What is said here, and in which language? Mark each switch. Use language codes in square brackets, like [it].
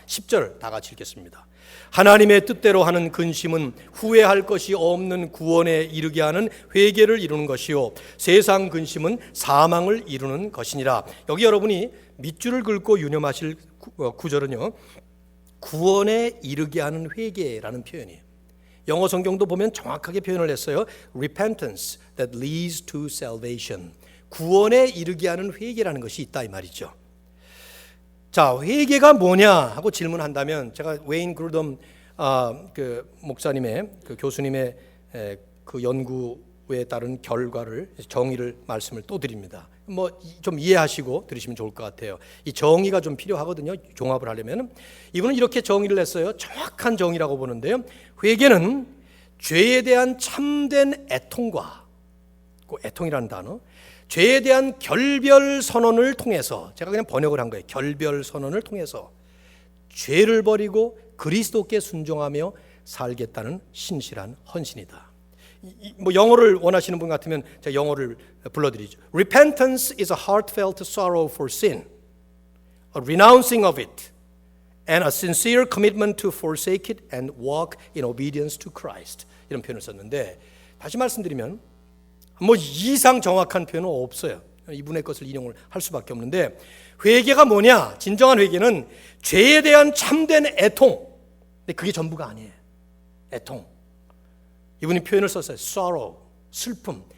[ko] 10절 다 같이 읽겠습니다. 하나님의 뜻대로 하는 근심은 후회할 것이 없는 구원에 이르게 하는 회개를 이루는 것이요 세상 근심은 사망을 이루는 것이니라. 여기 여러분이 밑줄을 긋고 유념하실 구절은요, 구원에 이르게 하는 회개라는 표현이에요. 영어 성경도 보면 정확하게 표현을 했어요. [en] Repentance that leads to salvation. [ko] 구원에 이르게 하는 회개라는 것이 있다 이 말이죠. 자, 회개가 뭐냐 하고 질문한다면, 제가 웨인 그루덤 그 목사님의 그 교수님의 그 연구에 따른 결과를 정의를 말씀을 또 드립니다. 뭐 좀 이해하시고 들으시면 좋을 것 같아요. 이 정의가 좀 필요하거든요. 종합을 하려면 이분은 이렇게 정의를 했어요. 정확한 정의라고 보는데요. 회개는 죄에 대한 참된 애통과, 그 애통이라는 단어, 죄에 대한 결별 선언을 통해서, 제가 그냥 번역을 한 거예요. 결별 선언을 통해서 죄를 버리고 그리스도께 순종하며 살겠다는 신실한 헌신이다. 뭐 영어를 원하시는 분 같으면 제가 영어를 불러드리죠. [en] Repentance is a heartfelt sorrow for sin, a renouncing of it, and a sincere commitment to forsake it and walk in obedience to Christ. [ko] 이런 표현을 썼는데, 다시 말씀드리면 뭐 이상 정확한 표현은 없어요. 이분의 것을 인용을 할 수밖에 없는데, 회개가 뭐냐? 진정한 회개는 죄에 대한 참된 애통. 근데 그게 전부가 아니에요. 애통. 이분이 표현을 썼어요. sorrow, 슬픔.